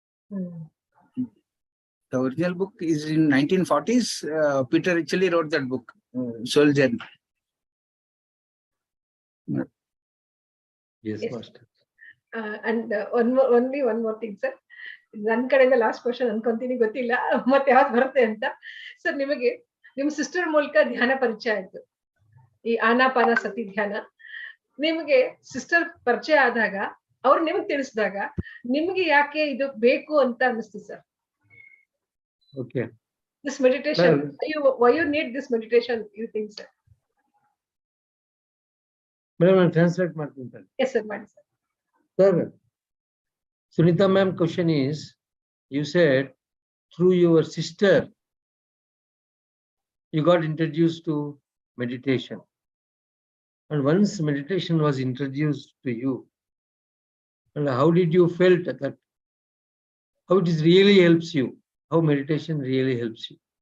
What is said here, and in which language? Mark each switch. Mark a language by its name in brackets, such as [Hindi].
[English] The original book is in 1940s. Peter Ritchie wrote that book, Soul Journey. Yes, Master. And only one more thing, sir. [Kannada] ನನ್ನ ಕಡೆಯಿಂದ last question ಅನ್ಕೊಂತೀನಿ, ಗೊತ್ತಿಲ್ಲ ಮತ್ತೆ ಯಾವ್ದು ಬರುತ್ತೆ ಅಂತ. ಸರ್, ನಿಮಗೆ ನಿಮ್ ಸಿಸ್ಟರ್ ಮೂಲಕ ಧ್ಯಾನ ಪರಿಚಯ ಆಯ್ತು, ಈ ಆನಾಪಾನ ಸತಿ ಧ್ಯಾನ. ನಿಮಗೆ ಸಿಸ್ಟರ್ ಪರಿಚಯ ಆದಾಗ, ಅವ್ರು ನಿಮ್ಗೆ ತಿಳಿಸಿದಾಗ ನಿಮ್ಗೆ ಯಾಕೆ ಇದು ಬೇಕು ಅಂತ ಅನಿಸ್ತು sir? [English] Okay. This meditation, why you need this meditation, you think, sir? Madam, translate [Kannada] ಮಾಡ್ತೀನಿ. [English] Yes, sir, [Kannada] ಮಾಡಿ [English] sir. Sir, Sunita ma'am, question is, you said through your sister you got introduced to meditation, and once meditation was introduced to you, and how did you felt that, how it is really helps you, how meditation really helps you?